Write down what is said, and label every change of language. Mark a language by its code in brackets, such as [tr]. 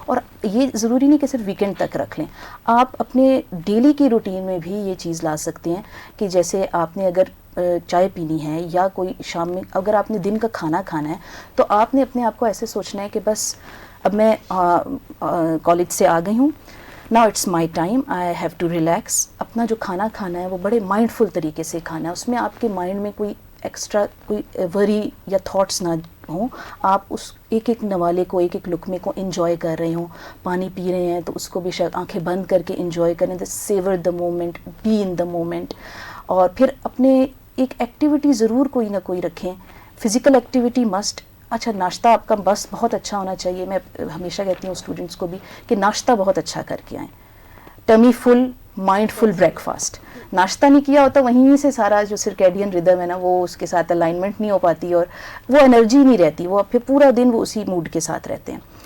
[ur] اور یہ ضروری نہیں کہ صرف ویکینڈ تک رکھ لیں، آپ اپنے ڈیلی کی روٹین میں بھی یہ چیز لا سکتے ہیں کہ جیسے آپ نے اگر چائے پینی ہے یا کوئی شام میں اگر آپ نے دن کا کھانا کھانا ہے تو آپ نے اپنے آپ کو ایسے سوچنا ہے کہ بس اب میں کالج سے آ گئی ہوں، [en] Now it's my time, I have to relax. [ur] اپنا جو کھانا کھانا ہے وہ بڑے مائنڈ فل طریقے سے کھانا ہے، اس میں آپ کے مائنڈ میں کوئی ایکسٹرا کوئی وری یا تھاٹس نہ ہوں. آپ اس ایک ایک نوالے کو، ایک ایک لقمے کو انجوائے کر رہے ہوں. پانی پی رہے ہیں تو اس کو بھی شاید آنکھیں بند کر کے انجوائے کریں. [en] Savour the moment, be in the moment. [ur] اور پھر اپنے ایک ایکٹیویٹی ضرور کوئی نہ کوئی رکھیں، [en] Physical activity must. [ur] اچھا ناشتہ آپ کا بس بہت اچھا ہونا چاہیے. میں ہمیشہ کہتی ہوں اسٹوڈنٹس کو بھی کہ ناشتہ بہت اچھا کر کے آئیں. [en] Tummy full, mindful breakfast. [ur] ناشتہ نہیں کیا ہوتا وہیں سے سارا جو سرکیڈین ردم ہے نا وہ اس کے ساتھ الائنمنٹ نہیں ہو پاتی اور وہ انرجی نہیں رہتی، وہ پھر پورا دن وہ اسی موڈ کے ساتھ رہتے ہیں.